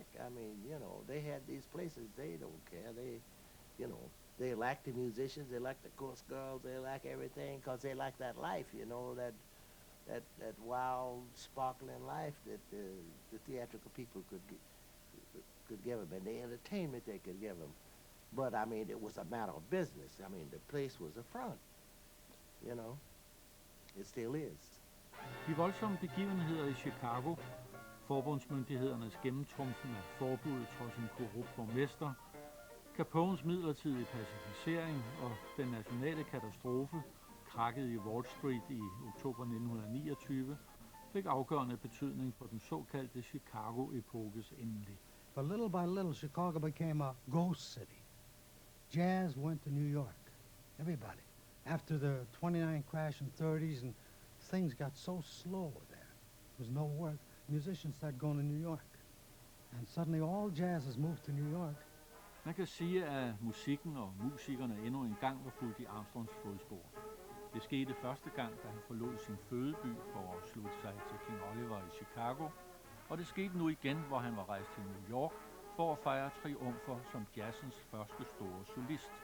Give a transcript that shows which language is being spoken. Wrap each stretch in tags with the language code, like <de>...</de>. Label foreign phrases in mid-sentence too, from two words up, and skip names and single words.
<en>I mean, you know, they had these places, they don't care. They like the musicians, they like the chorus girls, they like everything, because they like that life, you know, that wild, sparkling life that the theatrical people could give them, and the entertainment they could give them. But, I mean, it was a matter of business. I mean, the place was a front, you know. It still is.</en> <da>De voldsomme begivenheder i Chicago, forbundsmyndighedernes gennemtrumfen af forbuddet trods en korrupt borgmester, Capones midlertidige pacificering og den nationale katastrofe, krakket i Wall Street i oktober 1929, fik afgørende betydning for den såkaldte Chicago-epokes endelig.</da> <en>But little by little, Chicago became a ghost city. Jazz went to New York. Everybody. After the 29 crash in 30s, and things got so slow there. There was no work. Musicians started going to New York. And suddenly all jazz has moved to New York.</en> <da>Man kan sige, at musikken og musikerne endnu en gang var fulgt i Armstrongs fodspor. Det skete første gang, da han forlod sin fødeby for at slutte sig til King Oliver i Chicago, og det skete nu igen, hvor han var rejst til New York for at fejre triumfer som jazzens første store solist.</da>